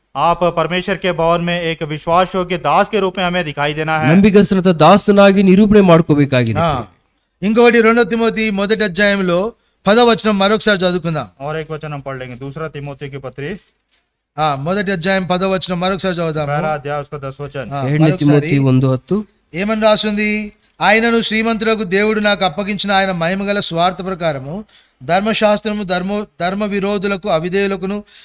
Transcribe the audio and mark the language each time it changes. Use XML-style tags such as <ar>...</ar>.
<hi>आप परमेश्वर के भवन में एक विश्वास योग्य दास के रूप में हमें दिखाई देना है।</hi> <kn>ನಂಬಿಗಸ್ತನಂತ ದಾಸನಾಗಿ ನಿರೂಪಣೆ ಮಾಡ್ಕೋಬೇಕಾಗಿದೆ.</kn> <te>ఇంకొకటి 2 తిమోతి 1వ అధ్యాయంలో 10వ వచనం మరొకసారి చదువుకుందాం.</te> <hi>और एक वचन हम पढ़ लेंगे। दूसरा तिमोथी की पत्री</hi> <te>1వ అధ్యాయం 10వ వచనం మరొకసారి చదువుదాం.</te> <hi>पहला अध्याय उसका 10 वचन।</hi> <te>2 తిమోతి 1:10 ఏమని రాస్తుంది? ఆయనను శ్రీమంతులకు దేవుడు నాకు అప్పగించిన ఆయన మహిమగల స్వార్థ ప్రకారము ధర్మశాస్త్రము ధర్మ విరోధులకు, అవిధేయులకును,</te>